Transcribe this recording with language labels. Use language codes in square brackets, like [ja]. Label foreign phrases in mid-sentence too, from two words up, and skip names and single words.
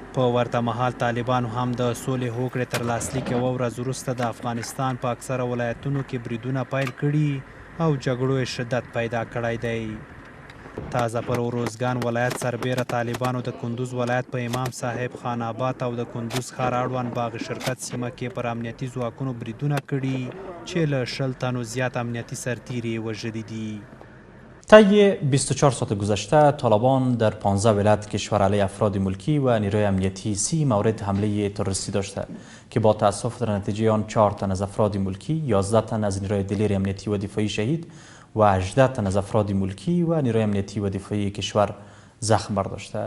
[ps] په ورته مهال طالبانو هم د سولې هوکړې تر لاسلیک یوه ورځ وروسته د افغانستان په اکثره ولایتونو کې بریدونه پیل کړي او جګړو یې شدت پیدا کړی دی. تازه پر اروزګان ولایت سربیره طالبانو د کندوز ولایت په امام صاحب، خان آباد او د کندوز ښار اړوند باغ شرکت سیمه کې پر امنیتي ځواکونو بریدونه کړي چې له 10 تنو زیات امنیتي سرتیري یې وژلي دي. [fa] طی 24 ساعت گذشته طالبان در 15 ولایت کشور علیه افراد ملکی و نیروی امنیتی 30 مورد حمله تروریستی داشته که با تأسف در نتیجه آن 4 تن از افراد ملکی، 11 تن از نیروی دلیر امنیتی و دفاعی شهید و 18 تن از افراد ملکی و نیروی امنیتی و دفاعی کشور زخم برداشته.